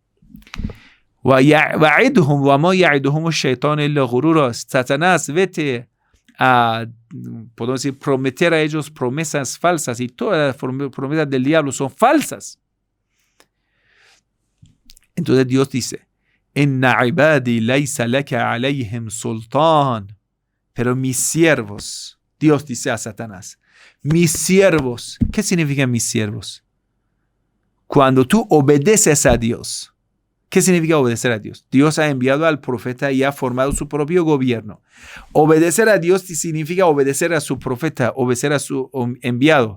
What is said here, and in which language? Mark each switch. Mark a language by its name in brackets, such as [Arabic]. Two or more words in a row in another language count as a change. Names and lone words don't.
[Spanish] Satanás, vete a, podemos decir, prometer a ellos promesas falsas, y todas las promesas del diablo son falsas. Entonces Dios dice, [Arabic] إن عبادي ليس لك عليهم سلطان. [Spanish] Pero mis siervos, Dios dice a Satanás, mis siervos. ¿Qué significan mis siervos? Cuando tú obedeces a Dios. ¿Qué significa obedecer a Dios? Dios ha enviado al profeta y ha formado su propio gobierno. Obedecer a Dios significa obedecer a su profeta, obedecer a su enviado.